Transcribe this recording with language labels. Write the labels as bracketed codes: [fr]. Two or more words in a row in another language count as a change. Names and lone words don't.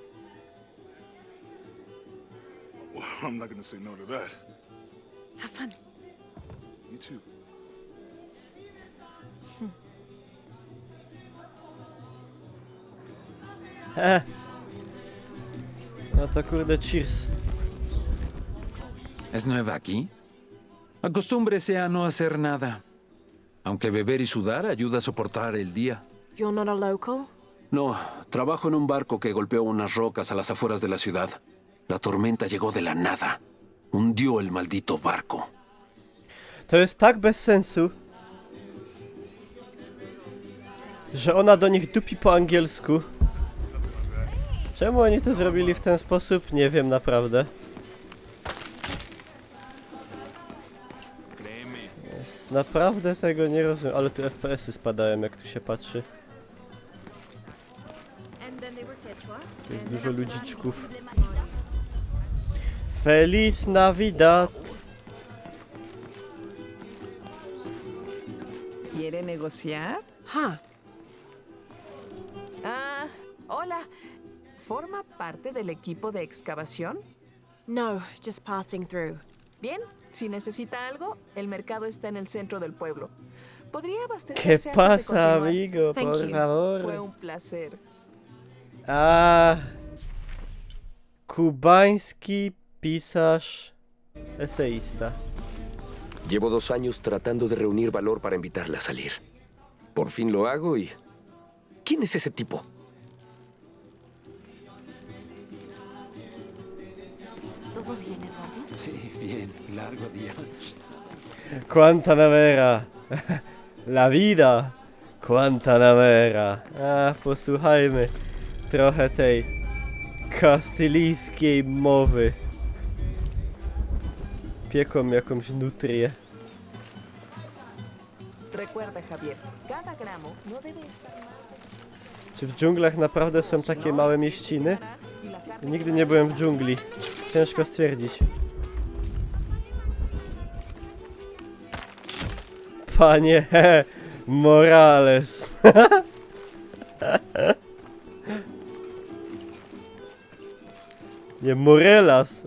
[en] Well, I'm not gonna say no to that. Have fun. You too. [pl] No to kurde, cheers. [es] ¿Es nueva aquí? Acostúmbrese a no hacer nada. Aunque beber y sudar ayuda a soportar el día. [en] You're not a local? [es] No, trabajo en un barco que golpeó unas rocas a las afueras de la ciudad. La tormenta llegó de la nada. Hundió el maldito barco. [pl] To jest tak bez sensu, że ona do nich dupi po angielsku. Czemu oni to zrobili w ten sposób? Nie wiem naprawdę. Jest, naprawdę tego nie rozumiem, ale tu FPS-y spadają, jak tu się patrzy. Tu jest dużo ludziczków. [es] Feliz Navidad! ¿Quiere negociar? Huh. Ah, hola. ¿Forma parte del equipo de excavación? [en] No, just passing through. [es] Bien, si necesita algo, el mercado está en el centro del pueblo. ¿Podría ¿Qué abastecerse antes de pasa, continuar? amigo? [en] Thank [es] Por [en] you. [es] Fue favor. un placer. [pl] A kubański pisarz, eseista. [es] Llevo 2 años tratando de reunir valor para invitarla a salir. Por fin lo hago y... ¿Quién es ese tipo? ¿Todo bien, Eduardo? Sí, bien, largo día. Guantanamera. La vida. Guantanamera. [pl] A, posłuchajmy trochę tej kastylijskiej mowy. Pieką jakąś nutrię. [es] Recuerda, Javier, cada gramo no debe estar más de... [pl] Czy w dżunglach naprawdę są takie małe mieściny? Nigdy nie byłem w dżungli. Ciężko stwierdzić. Panie Morales. Nie, Morelas.